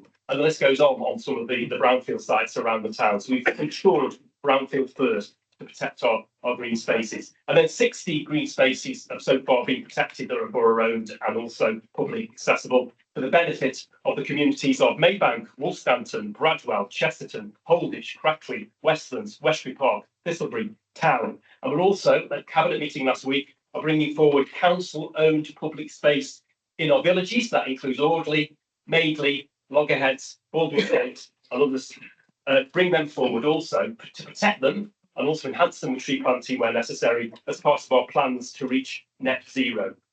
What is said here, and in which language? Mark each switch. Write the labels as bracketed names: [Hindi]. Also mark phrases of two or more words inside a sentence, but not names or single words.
[English] And the list goes on some of the brownfield sites around the town. So we've ensured brownfield first to protect our green spaces. And then 60 green spaces have so far been protected that are borough owned and also publicly accessible for the benefit of the communities of Maybank, Wolstanton, Bradwell, Chesterton, Holditch, Crackley, Westlands, Westbury Park, Thistlebury, Town. And we're also, at Cabinet meeting last week, are bringing forward council-owned public space in our villages. That includes Audley, Madeley, Loggerheads, Baldwin Gate and others. Bring them forward also to protect them and also enhance them with tree planting where necessary as part of our plans to reach net zero.